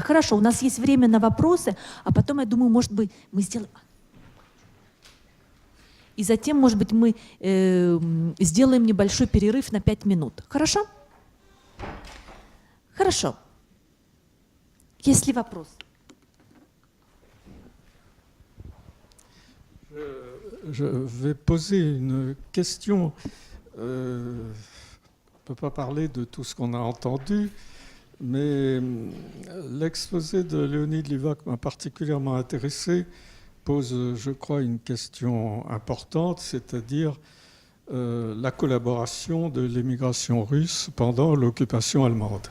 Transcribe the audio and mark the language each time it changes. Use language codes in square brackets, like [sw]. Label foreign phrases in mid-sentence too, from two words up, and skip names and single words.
[ru] Хорошо, у нас есть время на вопросы, а потом, я думаю, может быть, мы сделаем... И затем, может быть, мы сделаем небольшой перерыв на 5 минут. Хорошо? Хорошо. Есть ли вопрос? [fr] Je vais poser une question. On ne peut pas parler de tout ce qu'on a entendu, mais l'exposé de Léonide Livac m'a particulièrement intéressé, pose, je crois, une question importante, c'est-à-dire la collaboration de l'émigration russe pendant l'occupation allemande.